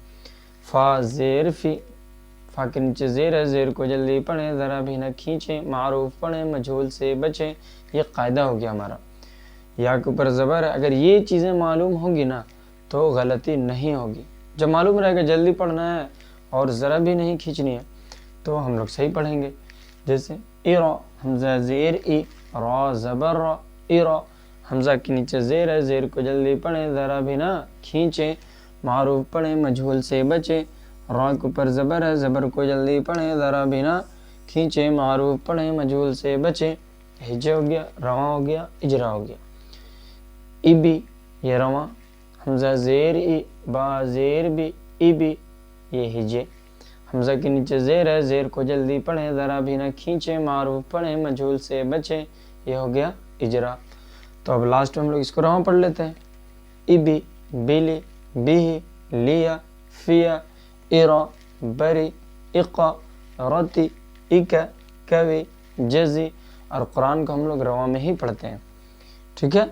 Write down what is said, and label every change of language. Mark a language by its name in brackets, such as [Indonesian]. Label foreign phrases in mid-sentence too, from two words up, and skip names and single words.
[Urdu] فا زیر فی، فا کے نیچے زیر ہے، زیر کو جلدی پڑھیں، ذرا بھی نہ کھینچیں، معروف پڑھیں، مجہول سے بچیں، یہ قاعدہ ہو گیا ہمارا۔ یا کے اوپر زبر ہے، اگر یہ چیزیں معلوم ہوں گی نا تو غلطی نہیں ہوگی۔ جب معلوم رہے گا جلدی پڑھنا ہے اور ذرا بھی نہیں کھینچنی ہے تو ہم لوگ صحیح پڑھیں گے۔ جیسے ایرا، حمزہ زیر ای، را زبر را، ایرا، حمزہ کے نیچے زیر ہے، زیر کو جلدی پڑھیں، ذرا بھی نہ کھینچیں، معروف پڑھیں، مجہول سے بچیں۔ را کے اوپر زبر ہے، زبر کو جلدی پڑھیں، ذرا بھی نہ کھینچیں، معروف پڑھیں، مجہول سے بچیں۔ ہجے ہو گیا، رواں ہو گیا، اجرا ہو گیا۔ ای بی، یہ رواں، حمزہ زیر ای، با زیر بی، ای بی، یہ ہجے، حمزہ کے نیچے زیر ہے، زیر کو جلدی پڑھیں، ذرا بھی نہ کھینچیں، معروف پڑھیں، مجہول سے بچیں، یہ ہو گیا اجرا۔ تو اب لاسٹ میں ہم لوگ اس کو رواں پڑھ لیتے ہیں۔ ای بی، بیلی، بھی، لیا، فیا، ایرا، بری، اقا، رتی، اکا، کوی، جزی، اور قرآن کو ہم لوگ رواں میں ہی پڑھتے ہیں، ٹھیک ہے۔